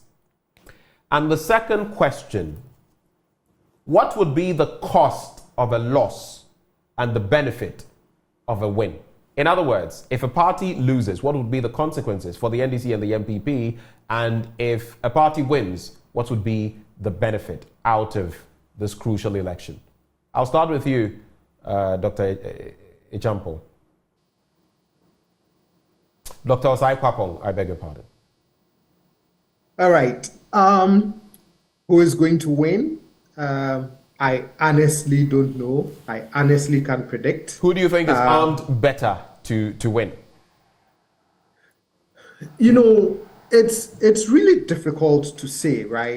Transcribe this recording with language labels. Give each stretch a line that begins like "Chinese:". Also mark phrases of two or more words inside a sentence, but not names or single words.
English: And the second question, what would be the cost of a loss and the benefit of a win? In other words, if a party loses, what would be the consequences for the NDC and the MPP? And if a party wins, what would be the benefit out of this crucial election? I'll start with you, Dr. Ichampo. Dr. Osae-Kwapong, I beg your pardon. All right. Who is going to win? I honestly don't know. I honestly can't predict. Who do you think is armed better to win? It's really difficult to say, right?